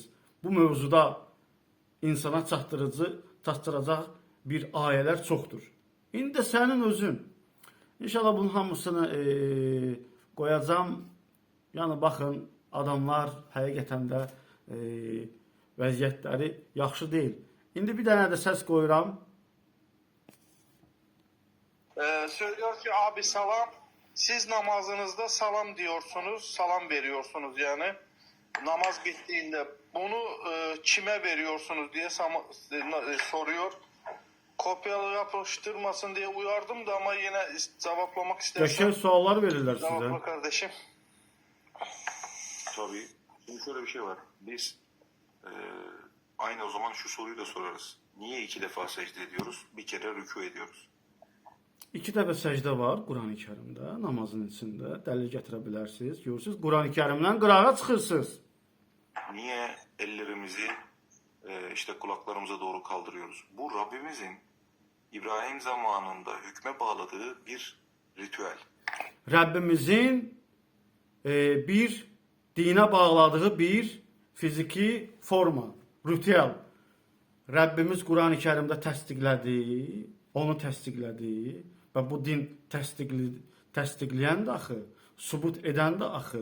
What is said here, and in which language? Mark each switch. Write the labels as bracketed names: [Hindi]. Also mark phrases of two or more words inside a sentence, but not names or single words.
[Azerbaijani] Bu mövzuda insana çatdıracaq bir ayələr çoxdur. İndi də sənin özün. İnşallah bunun hamısını qoyacam. Yəni baxın, adamlar həqiqətən də vəziyyətləri yaxşı deyil. İndi bir dənə də səs qoyuram. [Turkish] Söylüyor ki abi salam. Siz namazınızda salam diyorsunuz, salam veriyorsunuz yani. Namaz bittiğinde bunu kime veriyorsunuz diye soruyor. Kopyalı yapıştırmasın diye uyardım da ama yine cevaplamak istersen. [Azerbaijani] Qəşəng suallar verirlər [Turkish] Cevapla [Azerbaijani] sizə. [Turkish] kardeşim. Tabii. Şimdi şöyle bir şey var. Biz aynı o zaman şu soruyu da sorarız. Niye 2 defa secde ediyoruz? Bir kere rükû ediyoruz. [Azerbaijani] 2 dəfə səcdə var Quran-ı Kərimdə, namazın içində. Dəlil gətirə bilərsiniz. Görürsünüz, Quran-ı Kərimdən qırağa çıxırsınız. [Turkish] Niye ellerimizi işte kulaklarımıza doğru kaldırıyoruz? Bu Rabbimizin İbrahim zamanında hükme bağladığı bir ritüel. [Azerbaijani] Rəbbimizin bir dinə bağladığı bir fiziki forma, ritüel. Rəbbimiz Quran-ı Kərimdə təsdiqlədi, onu təsdiqlədi və bu din təsdiqləyən də axı, sübut edən də axı.